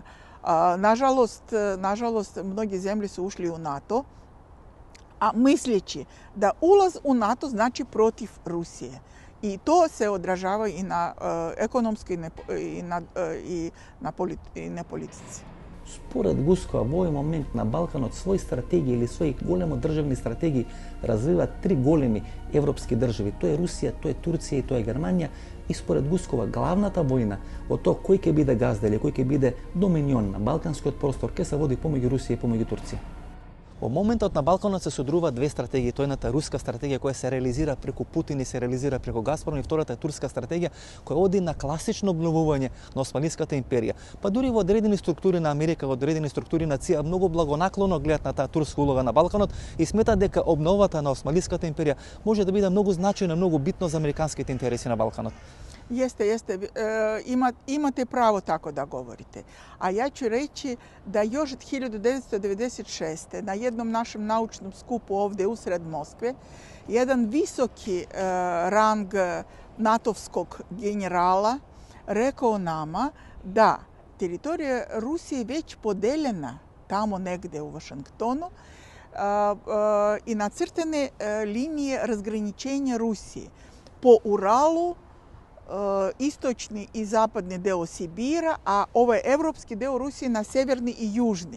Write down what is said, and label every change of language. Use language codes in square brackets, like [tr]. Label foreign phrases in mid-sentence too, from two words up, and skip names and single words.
[sr] Nažalost, mnogi zemlje su ušli u NATO, a misleći da ulaz u NATO znači protiv Rusije. I to se odražava i na ekonomskoj i na politici. [mk] Според Гускова, во овој момент на Балканот свој стратегија или своји големо државни стратегии развиваат три големи европски држави. Тоа е Русија, тоа е Турција и тоа е Германија. И според Гускова, главната војна во тоа кој ќе биде газда или кој ќе биде доминион на балканскиот простор ќе се води помеѓу Русија и помеѓу Турција. Во моментот на Балканот се содруваат две стратегии. Тоа е едната руска стратегија која се реализира преку Путин и се реализира преку Газпром, и втората е турска стратегија која оди на класично обновување на Османската империја. Па дури во одредени структури на Америка, во одредени структури на ЦИА многу благонаклоно гледат на таа турска улога на Балканот и сметат дека обновата на Османската империја може да биде многу значајна, многу битно за американските интереси на Балканот. [sr] Jeste. Imate pravo tako da govorite. A ja ću reći da još od 1996. na jednom našem naučnom skupu ovdje usred Moskve jedan visoki rang natovskog generala rekao nama da teritorija Rusije već podeljena tamo negdje u Vašingtonu i nacrtane linije razgraničenja Rusije po Uralu, istočni i zapadni deo Sibira, a ovaj evropski deo Rusije na severni i južni.